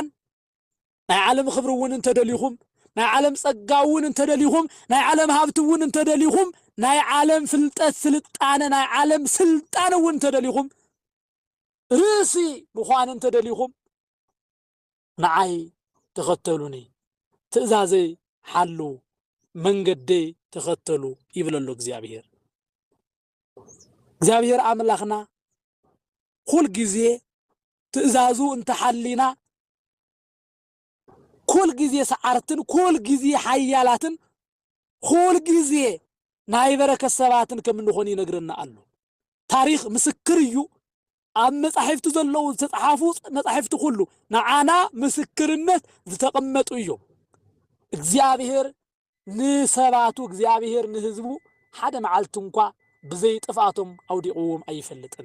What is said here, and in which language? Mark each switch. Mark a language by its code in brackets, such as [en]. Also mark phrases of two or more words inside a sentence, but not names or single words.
[ti] ናይ ዓለም ክብሪ እውን እንተደሊኹም ናይ ዓለም ጸጋ እውን እንተደሊኹም ናይ ዓለም ሃብቲ እውን እንተደሊኹም ናይ ዓለም ፍልጠት ስልጣነ ናይ ዓለም ስልጣን እውን እንተደሊኹም ርእሲ ምዃን እንተደሊኹም ንዓይ ተኸተሉኒ ትእዛዘይ ሓሉ መንገደይ ተኸተሉ ይብለሎ እግዚአብሔር አምላኽና ኩል ጊዜ ትእዛዙ እንተሐሊና ኩል ጊዜ ሰዓርትን ኩል ጊዜ ሓያላትን ኩል ጊዜ ናይ በረከት ሰባትን ከም እንኾን ይነግረና ኣሎ ታሪኽ ምስክር እዩ ኣብ መጻሕፍቲ ዘለዉ ዝተጻሕፉ መጻሕፍቲ ኩሉ ንዓና ምስክርነት ዝተቐመጡ እዮም እግዚአብሔር ንሰባቱ እግዚአብሔር ንህዝቡ ሓደ መዓልቲ እንኳ ብዘይ ጥፋቶም አውዲቁዎም አይፈልጥን